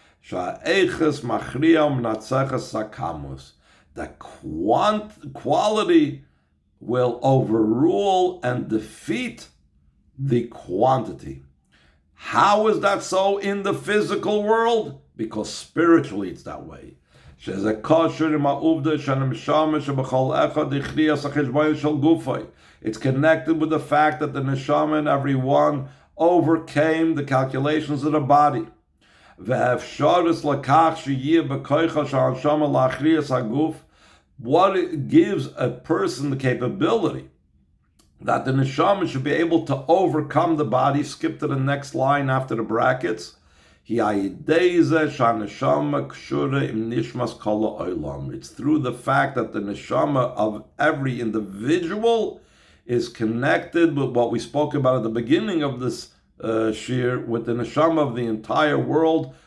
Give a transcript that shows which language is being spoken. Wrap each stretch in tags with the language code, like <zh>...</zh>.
<en>That quality will overrule and defeat the quantity. How is that so in the physical world? Because spiritually it's that way.</en> <he>שזה קשור עם העובדה שהנשמה שבכל אחד הכריע החשבון של גופי.</he> <en>It's connected with the fact that the neshama in every one overcame the calculations of the body.</en> <he>והאפשרות לכך שיהיה בכוחה של הנשמה להכריע הגוף.</he> <en>What it gives a person the capability that the neshama should be able to overcome the body. Skip to the next line after the brackets. It's through the fact that the neshama of every individual is connected with what we spoke about at the beginning of this shiur, with the neshama of the entire world.</en>